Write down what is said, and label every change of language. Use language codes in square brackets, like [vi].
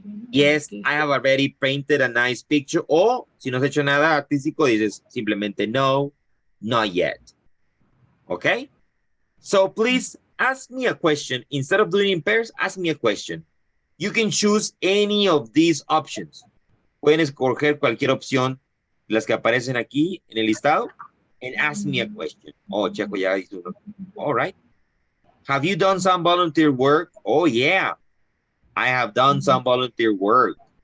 [en] Yes, I have already painted a nice picture. [es] O si no has hecho nada artístico, dices simplemente no, [en] not yet. Okay? So please ask me a question. Instead of doing in pairs, ask me a question. You can choose any of these options. [es] Pueden escoger cualquier opción, las que aparecen aquí en el listado, [en] and ask me a question. [es] Oh, Checo ya hizo uno. All right. [en] Have you done some volunteer work? Oh, yeah. I have done some volunteer work.